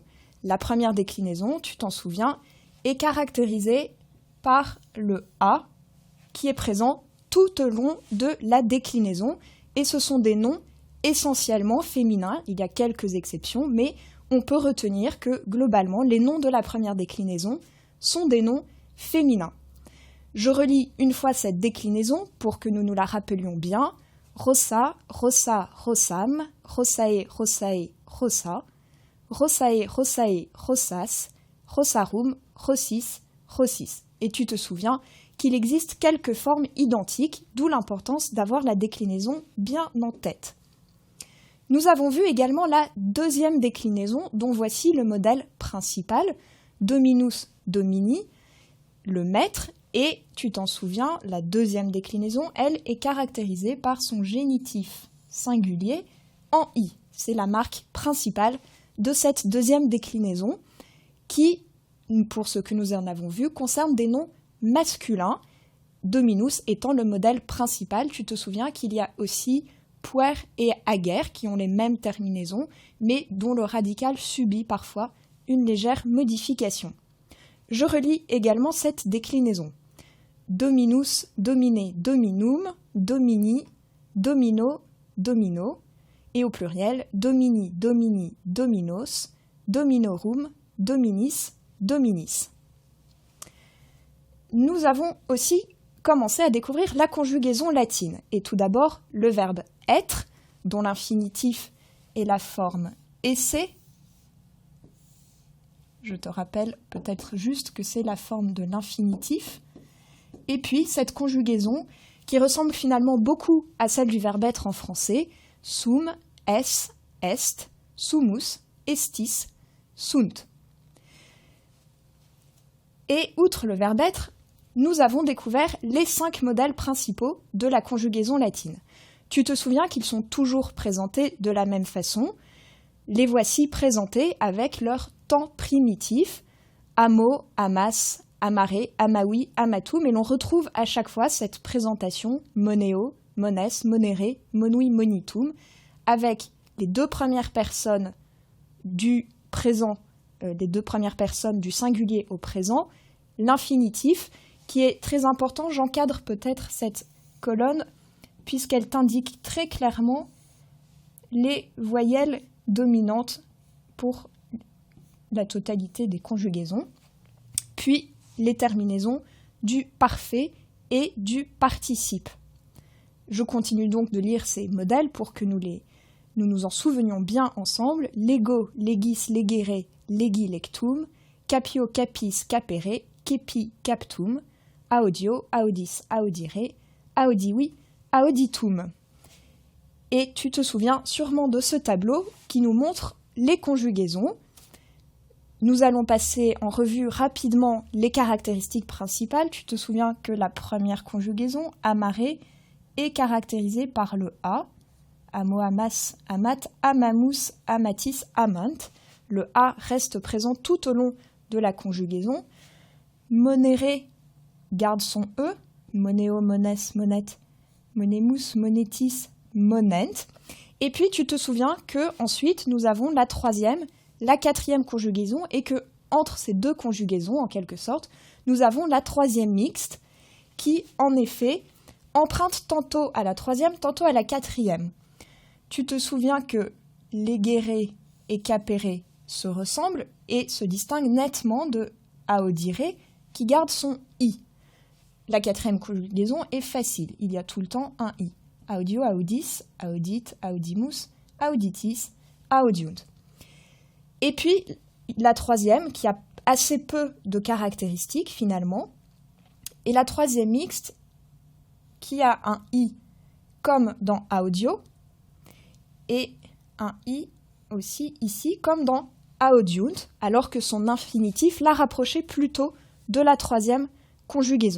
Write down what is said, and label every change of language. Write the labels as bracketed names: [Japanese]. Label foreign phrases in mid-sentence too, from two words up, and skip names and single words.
[French] La première déclinaison, tu t'en souviens, est caractérisée par le « a » qui est présent tout au long de la déclinaison et ce sont des noms essentiellement féminins. Il y a quelques exceptions, mais on peut retenir que globalement, les noms de la première déclinaison sont des noms féminins. Je relis une fois cette déclinaison pour que nous nous la rappelions bien. [Latin] Rossa, rossa, rossam, rossae, rossae, rossa, rossae, rossae, rossas, rossarum, rossis, rossis. [French] Et tu te souviens qu'il existe quelques formes identiques, d'où l'importance d'avoir la déclinaison bien en tête. Nous avons vu également la deuxième déclinaison, dont voici le modèle principal, [Latin] dominus, domini, [French] le maître. Et tu t'en souviens, la deuxième déclinaison, elle, est caractérisée par son génitif singulier en i. C'est la marque principale de cette deuxième déclinaison qui, pour ce que nous en avons vu, concerne des noms masculins, dominus étant le modèle principal. Tu te souviens qu'il y a aussi puer et ager qui ont les mêmes terminaisons, mais dont le radical subit parfois une légère modification. Je relis également cette déclinaison. [Latin] Dominus, domine, dominum, domini, domino, domino, [French] et au pluriel, [Latin] domini, domini, dominos, dominorum, dominis, dominis. [French] Nous avons aussi commencé à découvrir la conjugaison latine, et tout d'abord le verbe être, dont l'infinitif est la forme esse. Je te rappelle peut-être juste que c'est la forme de l'infinitif. Et puis cette conjugaison qui ressemble finalement beaucoup à celle du verbe être en français, [Latin] sum, es, est, sumus, estis, sunt. [French] Et outre le verbe être, nous avons découvert les 5 modèles principaux de la conjugaison latine. Tu te souviens qu'ils sont toujours présentés de la même façon. Les voici présentés avec leur temps primitif, [Latin] amo, amas, amare, amaoui, amatum, [French] et l'on retrouve à chaque fois cette présentation [Latin] moneo, mones, monere, monui, monitum, [French] avec les deux premières personnes du présent, les deux premières personnes du singulier au présent, l'infinitif, qui est très important. J'encadre peut-être cette colonne puisqu'elle t'indique très clairement les voyelles dominantes pour la totalité des conjugaisons, puis les terminaisons du parfait et du participe. Je continue donc de lire ces modèles pour que nous nous en souvenions bien ensemble. [Latin] Lego, legis, legere, legi, lectum, capio, capis, capere, kepi, captum, audio, audis, audire, audivi, auditum. [French] Et tu te souviens sûrement de ce tableau qui nous montre les conjugaisons. Nous allons passer en revue rapidement les caractéristiques principales. Tu te souviens que la première conjugaison, amare, est caractérisée par le A. [Latin] Amo, amas, amat, amamus, amatis, amant. [French] Le A reste présent tout au long de la conjugaison. Monere garde son E. [Latin] Moneo, mones, monet, monemus, monetis, monent. [French] Et puis tu te souviens que ensuite nous avons la troisième, la quatrième conjugaison et que entre ces deux conjugaisons en quelque sorte, nous avons la troisième mixte qui en effet emprunte tantôt à la troisième, tantôt à la quatrième. Tu te souviens que legere et capere se ressemblent et se distinguent nettement de audire qui garde son i. La quatrième conjugaison est facile, il y a tout le temps un i. [Latin] Audio, audis, audit, audimus, auditis, audiunt. [French] Et puis la troisième qui a assez peu de caractéristiques finalement, et la troisième mixte qui a un i comme dans audio et un i aussi ici comme dans audiunt, alors que son infinitif l'a rapproché plutôt de la troisième conjugaison.